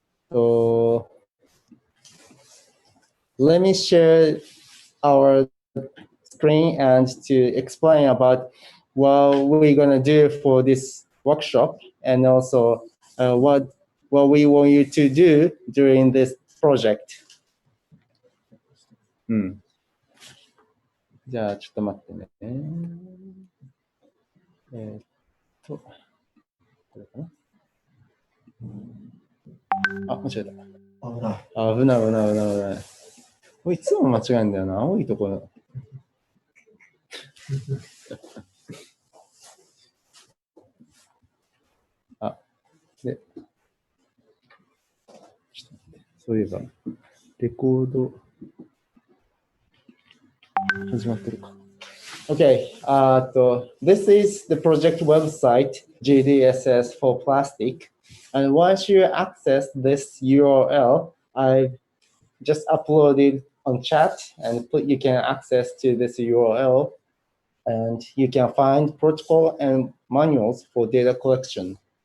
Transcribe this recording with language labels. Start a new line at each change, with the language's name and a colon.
English: So let me share our screen and to explain about what we're gonna do for this workshop, and also what we want you to do during this project.
Japanese: じゃあちょっと待ってね。これかな。あ、間違えた。危ない。これいつも間違えるんだよな。青いところ。で、ちょっと待って。そういえば、レコード、始まってるか。
English: Okay, this is the project website, GDSS for Plastic. And once you access this URL, I've just uploaded on chat, and you can access to this URL, and you can find protocol and manuals for data collection.